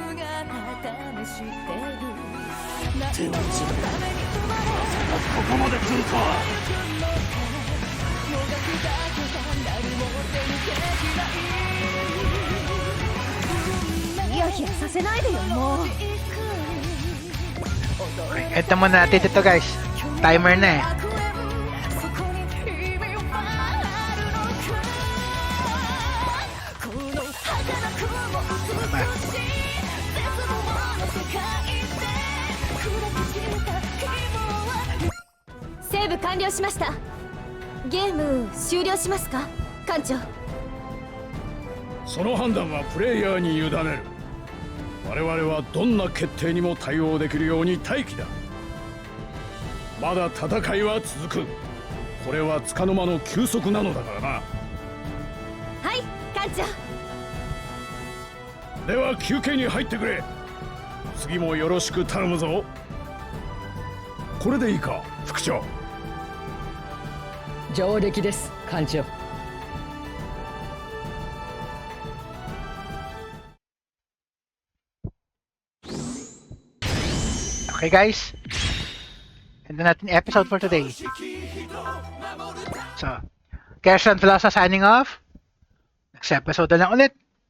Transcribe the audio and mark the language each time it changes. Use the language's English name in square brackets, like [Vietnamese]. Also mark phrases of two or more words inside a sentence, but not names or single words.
[Japanese] テロン人、まさかここまで来るとは。ヒヤヒヤさせないでよもう。 [Filipino] Ito muna natin ito guys. Timer na eh. Diba? [Japanese] セーブ完了しました。ゲーム終了しますか、艦長。その判断はプレイヤーに委ねる。 我々はどんな決定にも対応できるように待機だ。まだ戦いは続く。これは束の間の休息なのだからな。はい艦長。では休憩に入ってくれ。次もよろしく頼むぞ。これでいいか副長。上出来です艦長。 [English] Okay guys, and then natin episode for today. So, Kershan Velosa signing off. Next episode [Filipino] na lang ulit.